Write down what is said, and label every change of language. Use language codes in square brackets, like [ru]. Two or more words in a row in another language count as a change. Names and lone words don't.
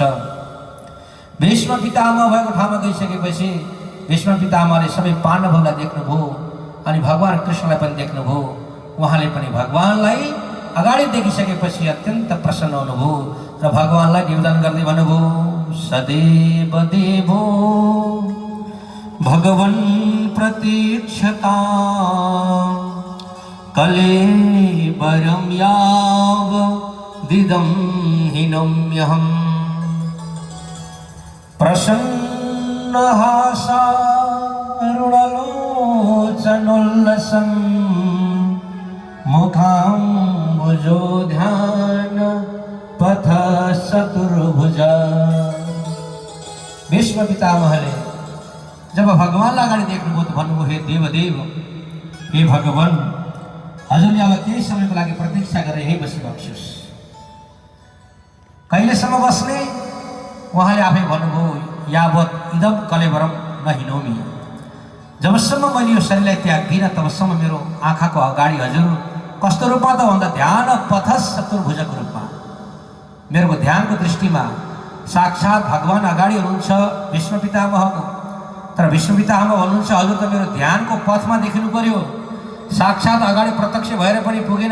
[ne] भीष्म पितामह भएको ठाउँमा गइसकेपछि भीष्म पितामहले सबै पाण्डवहरूलाई देख्नुभयो अनि भगवान कृष्णलाई पनि देख्नुभयो। उहाँले पनि भगवानलाई अगाडि देखिसकेपछि अत्यन्त प्रसन्न हुनुभयो र भगवानलाई निवेदन गर्दै भन्नुभयो, [sa] सदैव देवो भगवन् प्रतीक्षता कलेवरं यावदिदं हीनम्यहम्। प्रसन्नहासारुणलोचनोल्लसं मुखाम्बुजोध्यान पथ चतुर्भुजा। [ne] भीष्म पितामहले जब भगवानलाई अगाडि देख्नुभयो त भन्नुभयो, हे देवदेव, हे भगवान, हजुरले अब केही समयको लागि प्रतीक्षा गरेर यहीँ बसिबक्नुहोस्। कहिलेसम्म बस्ने? उहाँले आफै भन्नुभयो, [sa] यावत इदम कलेवरम नहिनोमी, [ne] जबसम्म मैले यो शरीरलाई त्याग्दिनँ तबसम्म मेरो आँखाको अगाडि हजुर कस्तो रूपमा त भन्दा ध्यान पथस चतुर्भुजको रूपमा, मेरो ध्यानको दृष्टिमा साक्षात् भगवान् अगाडि हुनुहुन्छ विष्णु पितामहको। तर विष्णु पितामह भन्नुहुन्छ हजुर त मेरो ध्यानको पथमा देखिनु पर्यो, साक्षात् अगाडि प्रत्यक्ष भएर पनि पुगेन।